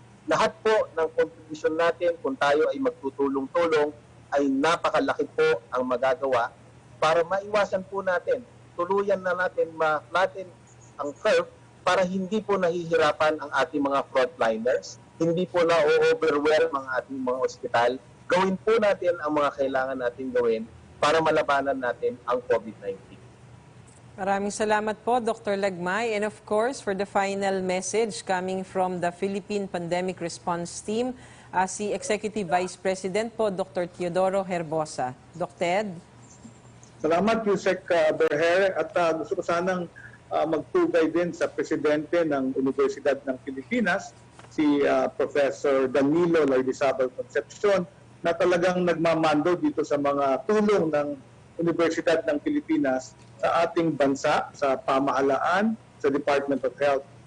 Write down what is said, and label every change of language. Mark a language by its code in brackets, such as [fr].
[tl] Lahat po ng contribution natin, kung tayo ay magtutulong-tulong, ay napakalaki po ang magagawa para maiwasan po natin, tuluyan na natin ma-flatten ang curve para hindi po nahihirapan ang ating mga frontliners, hindi po na-overwhelm ang ating mga ospital. Gawin po natin ang mga kailangan natin gawin para malabanan natin ang COVID-19. Maraming salamat po, Dr. Lagmay. [en] And of course, for the final message coming from the Philippine Pandemic Response Team, [tl] si Executive Vice President po, [en] Dr. Teodoro Herbosa. Dr. Ted? [tl] Salamat, Yusek Berher. At gusto ko sanang magtugay din sa Presidente ng Universidad ng Pilipinas, si Professor Danilo Laidizabal Concepcion, na talagang nagmamando dito sa mga tulong ng Universidad ng Pilipinas sa ating bansa, sa pamahalaan, sa Department of Health.